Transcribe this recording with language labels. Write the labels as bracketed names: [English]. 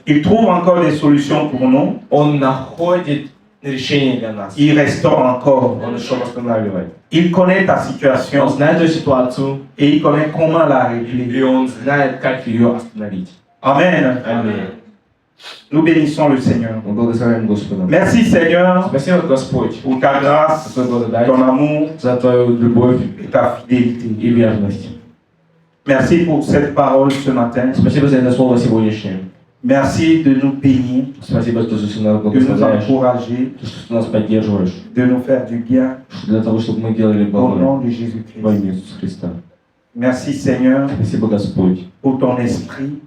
[French] Il trouve encore des solutions pour nous. [Russian] Он находит решение для нас. [French] Il restaure encore. [Russian] Он шел восстанавливать. [French] Il connaît ta [Russian] Он [French] situation [Russian] знает эту ситуацию, [French] et il connaît comment la régler. [Russian] и он знает, как ее остановить. Amen. Аминь. [French] Nous bénissons le Seigneur. [Russian] Мы благословляем Господа. [French] Merci Seigneur [Russian] Спасибо, Господь, [French] pour ta [Russian] за [French] grâce, [Russian] твою благодать, [French] ton amour [Russian] за твою любовь [French] et ta fidélité. [Russian] и верность. [French] Merci pour cette parole ce matin. [Russian] Спасибо за это слово сегодняшнее. [French] Merci de nous bénir, [Russian] Спасибо, что ты нас [French] de nous [Russian] благословляешь, [French] encourager, [Russian] что ты нас поддерживаешь, [French] de nous faire du bien [Russian] для того, чтобы мы делали [French] au [Russian] благо [French] nom de [Russian] во [French] Jésus-Christ. [Russian] имя Иисуса Христа. [French] Merci Seigneur [Russian] Спасибо, Господь, [French] pour ton esprit